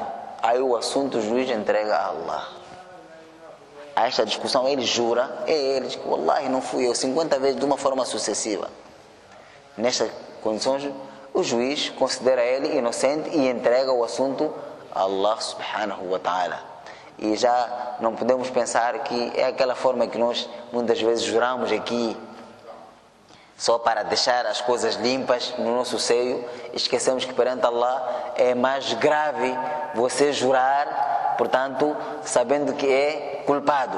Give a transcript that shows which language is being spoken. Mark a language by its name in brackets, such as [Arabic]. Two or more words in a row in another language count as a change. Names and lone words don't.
[Portuguese] Aí o assunto o juiz entrega a Allah. A esta discussão ele jura, ele diz que wallahi não fui eu, 50 vezes de uma forma sucessiva. Nestas condições, o juiz considera ele inocente e entrega o assunto a Allah [Arabic] سبحانه وتعالى. [Portuguese] E já não podemos pensar que é aquela forma que nós muitas vezes juramos aqui, só para deixar as coisas limpas no nosso seio. Esquecemos que perante Allah é mais grave você jurar, portanto, sabendo que é culpado.